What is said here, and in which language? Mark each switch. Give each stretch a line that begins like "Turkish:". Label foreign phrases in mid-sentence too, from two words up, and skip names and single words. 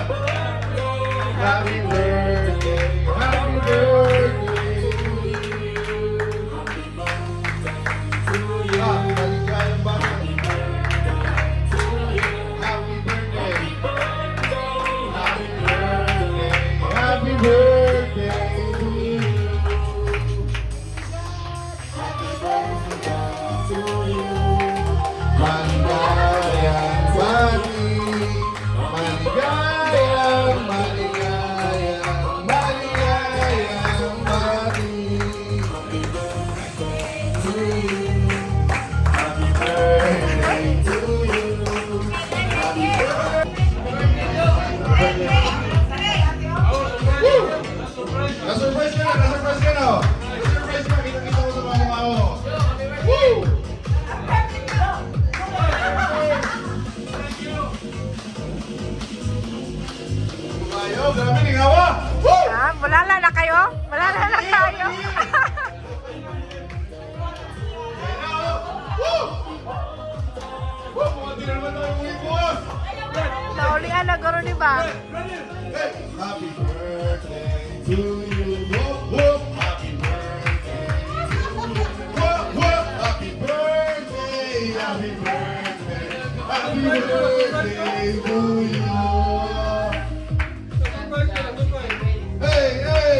English: Happy birthday, happy birthday to you.
Filipino: Ah, maligayang bata.
English: Happy birthday. Happy birthday. Happy birthday to you.
Filipino: Maligayang bati. Maligayang, maligayang, maligayang bati.
English: Happy birthday to you. Happy birthday to you. Happy birthday.
Filipino: Na-surprise ka na! Na-surprise ka na! Na-surprise ka! Kita-kita ko sa mga mukha mo. Woo! Ayo, grabe ni Gawa! Woo! Ah, bulala na kayo? Bulala na kayo. Woo! Woo! Mga di na naman tayo uwi bukas!
Bikol: Naulian na garo ni ba?
English: Hey! Happy birthday to you! Whoop, whoop! Happy birthday to you! Whoop, whoop! Happy birthday! Happy birthday! Happy birthday to you! Hey, hey!